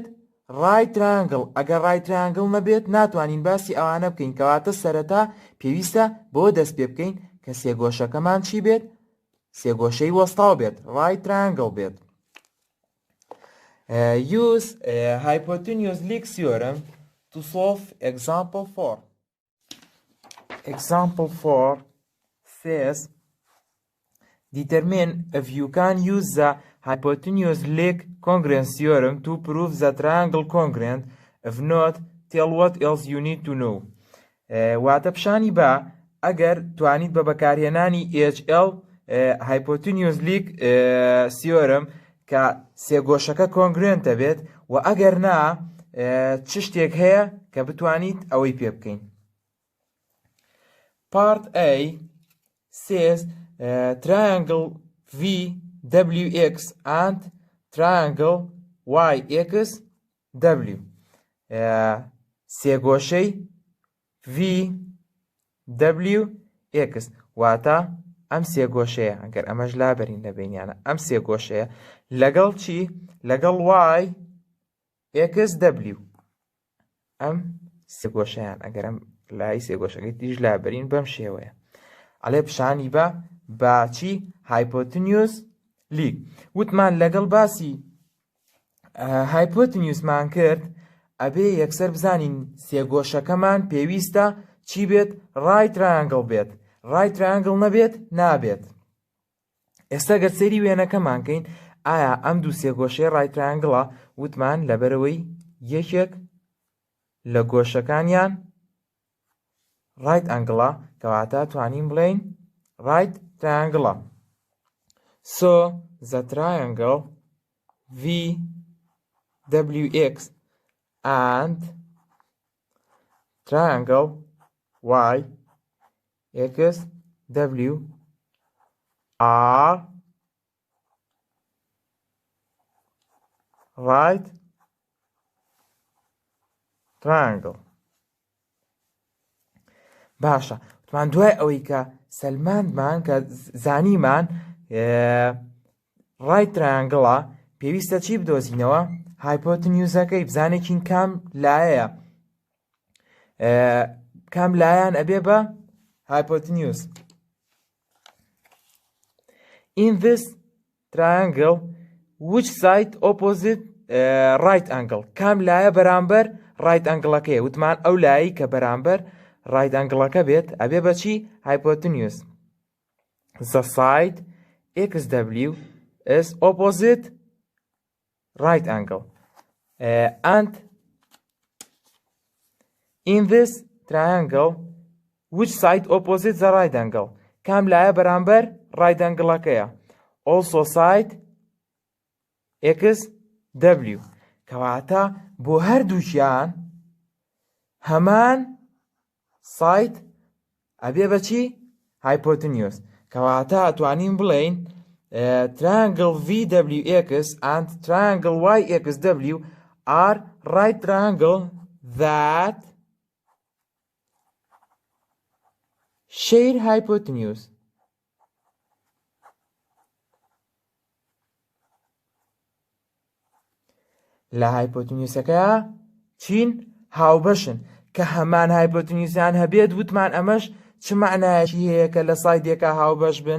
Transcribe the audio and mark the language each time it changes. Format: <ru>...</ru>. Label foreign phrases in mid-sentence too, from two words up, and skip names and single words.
<en>right triangle.</en> <ckb>ئەگەر</ckb> <en>right triangle</en> <ckb>نەبێت ناتوانین باسی ئەوانە بکەین، کەواتە سەرەتا پێویستە بۆ دەست پێ بکەین کە سێگۆشەکەمان چی بێت؟ سێگۆشەی وەستاو بێت،</ckb> <en>right triangle بێت. Use hypotenuse leg theorem to solve example 4. Example 4 says determine if you can use the hypotenuse leg congruence theorem to prove the triangle congruent. If not, tell what else you need to know.</en> <ckb>واتە پیشانی بە ئەگەر توانیت بە بەکارهێنانی</ckb> <en>HL hypotenuse leg theorem</en> <ckb>کە سێگۆشەکە congruentە بێت، و ئەگەر نا چ شتێک هەیە کە بتوانیت ئەوەی پێ بکەین.</ckb> <en>Part A says triangle VWX and triangle YXW.</en> <ckb>سێگۆشەی VWX واتە ئەم سێگۆشەیە، ئەگەر ئەمەش لابەرین لە بینیانە، ئەم سێگۆشەیە لەگەڵ چی؟ لەگەڵ YXW. ئەم سێگۆشەیان ئەگەر ئەم لای سێگۆشەکەی دیش لابەرین بەم شێوەیە. ئەڵێ پیشانی بە چی؟</ckb> <en>hypotenuse leg.</en> <ckb>وتمان لەگەڵ باسی hypotenuseمان کرد ئەبێ یەکسەر بزانین سێگۆشەکەمان پێویستە چی بێت؟</ckb> <en>right triangle بێت. right triangle</en> <ckb>نەبێت نابێت. ئێستا گەر سەیری وێنەکەمان کەین ئایا ئەم دوو سێگۆشەی</ckb> <en>right triangle-ە؟</en> <ckb>وتمان لەبەرەوەی یەکێک لە گۆشەکانیان</ckb> <en>right angle-ە،</en> <ckb>کەواتە توانین بڵێین</ckb> <en>right triangle-ە. So the triangle VWX and triangle YXW are right triangle.</en> <ckb>باشە، وتمان دوای ئەوەی کە سەلماندمان کە زانیمان</ckb> <en>right triangle-ە</en> <ckb>پێویستە چی بدۆزینەوە؟ hypotenuse-ەکەی بزانێکین کام لایەیە، کام لایەن ئەبێ بە hypotenuse.</ckb> <en>In this triangle which side opposite right angle؟</en> <ckb>کام لایە بەرامبەر</ckb> <en>right angle-ەکەیە،</en> <ckb>وتمان ئەو لایەی کە بەرامبەر</ckb> <en>right angle-ەکە</en> <ckb>بێت ئەبێ بە چی؟ hypotenuse.</ckb> <en>The side XW is opposite right angle. And in this triangle which side opposite the right angle؟</en> <ckb>کام لایە بەرامبەر right angle-ەکەیە،</ckb> <en>also side XW.</en> <ckb>کەواتە بۆ هەردووکیان هەمان side ئەبێ بە چی؟</ckb> <en>hypotenuse.</en> <ckb>کەواتە ئەتوانین بڵێین</ckb> <en>triangle VWX and triangle YXW are right triangle that share hypotenuse.</en> <ckb>لە hypotenuse-ەکەیە چین؟ هاوبەشن، کە هەمان hypotenuse-یان هەبێت وتمان ئەمەش چ معنایەکی هەیە کە لە سایدێکە هاوبەش بن؟</ckb>